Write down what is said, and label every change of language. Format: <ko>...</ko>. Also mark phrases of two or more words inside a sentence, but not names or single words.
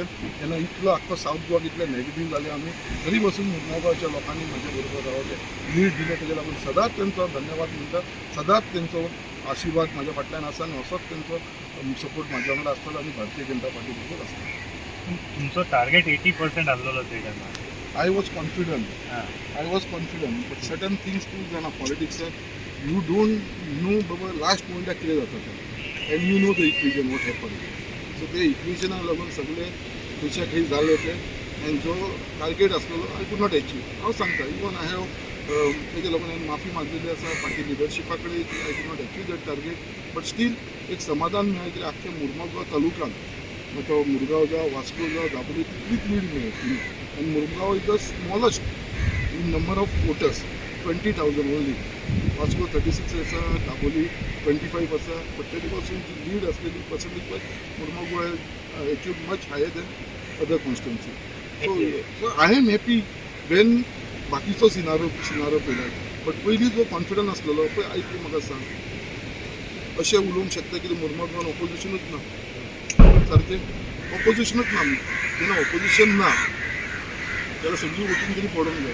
<kok>तेन्ना इतलो आख्खो सावथ गोवा इतले नॅगेटीव जाले आमी तरी बसून मुर्मुगांवच्या लोकांनी म्हजे बरोबर रावले, लीड दिले. तेजे लागून सदांच तेंचो धन्यवाद म्हणटा. सदांच तेंचो आशिर्वाद म्हाज्या फाटल्यान आसा आनी असोच तेंचो सपोर्ट म्हाज्या वांगडा आसतलो आनी भारतीय जनता पार्टी बरोबर आसतलो. तुमचो टार्गेट 80% आसलेलो ते टायमार.</kok> <en>I was confident. But certain things too जाणा पॉलिटिक्सान you don't know</en> <kok>बाबा लास्ट मोमेंटाक कितें जाता तें.</kok> <en>And you know the equation what happened.</en> <kok>So ते इक्वेशनाक लागून सगळे खंयच्या खंय जाले ते आनी जो टार्गेट आसलेलो</kok> <en>I could not achieve.</en> <kok>हांव सांगता</kok> <en>even I have</en> <kok>तेजे लागून हांवें माफी मागलेली आसा पार्टी लिडरशिपा कडेन की</kok> <en>I could not achieve that target.</en> <kok>बट स्टील एक समाधान मेळ्ळें की आख्ख्या मुर्मुगांव तालुक्यान तो मुरगांव जावं वास्को जावं दाबोळी तितलीच लीड मेळ्ळी.</kok> <en>And Murmugao is the smallest in number of voters, 20,000 only. Vasco 36 आसा, Daboli 25 आसा, but</en> <kok>तरी पासून जी लीड असलेली</kok> <en>percentage wise Murmugao has achieved much higher than other constituency. So I am happy when</en> <kok>बाकीचो सिनारो पळयला. बट पयलीं जो कॉन्फिडन्स आसलेलो पळय आयज तूं म्हाका सांग अशें उलोवंक शकता की मुर्मुगांवान ऑपोजिशनूच ना. सारकें ऑपोजिशनूच ना. जेन्ना ऑपोजिशन ना जाल्यार सगळी वोटींग तरी पडोंक जाय.</kok>